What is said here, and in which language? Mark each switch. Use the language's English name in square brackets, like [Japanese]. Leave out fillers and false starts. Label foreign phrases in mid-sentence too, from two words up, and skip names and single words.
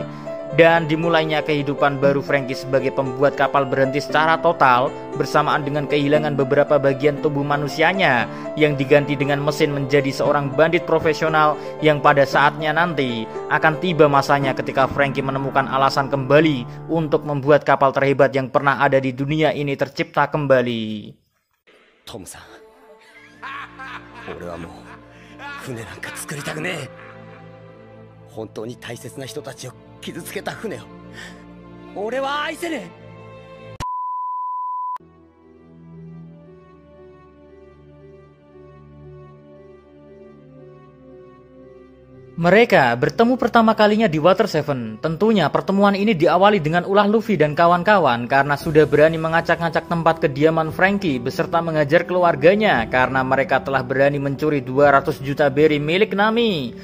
[Indonesian] Dan dimulainya kehidupan baru Frankie sebagai pembuat kapal berhenti secara total bersamaan dengan kehilangan beberapa bagian tubuh manusianya yang diganti dengan mesin menjadi seorang bandit profesional yang pada saatnya nanti akan tiba masanya ketika Frankie menemukan alasan kembali untuk membuat kapal terhebat yang pernah ada di dunia ini tercipta kembali. [Japanese] Tom-san, 俺はもう船なんか作りたくねえ。本当に大切な人たちを傷つけた船を俺は愛せねえ。 [Indonesian] Mereka bertemu pertama kalinya di Water Seven. Tentunya pertemuan ini diawali dengan ulah Luffy dan kawan-kawan karena sudah berani mengacak-ngacak tempat kediaman Frankie beserta mengajar keluarganya karena mereka telah berani mencuri 200 juta berry milik Nami.